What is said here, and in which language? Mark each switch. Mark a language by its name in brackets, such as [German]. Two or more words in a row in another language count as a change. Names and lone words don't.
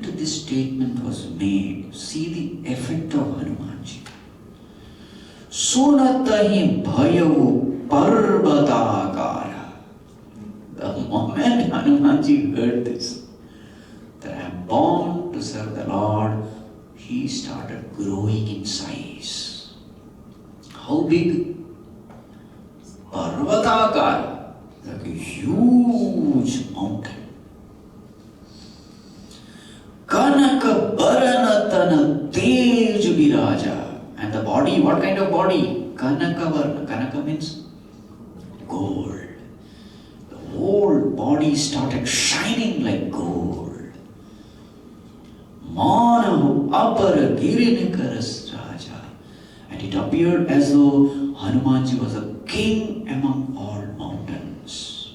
[English] this statement was made, see the effect of Hanumanji. [Awadhi] सुनतहिं भयउ पर्बताकारा. [English] The moment Hanumanji heard this, that I am born to serve the Lord, he started growing in size. How big? Parvatakara, like a huge mountain. [Awadhi] कनक बरन तन तेज बिराजा. [English] And the body, what kind of body? [Awadhi] कनक बरन. [English] Kanaka means gold. The whole body started shining like gold. [Awadhi] मनहुँ अपर गिरिन्ह कर राजा. [English] And it appeared as though Hanumanji was a king among all mountains.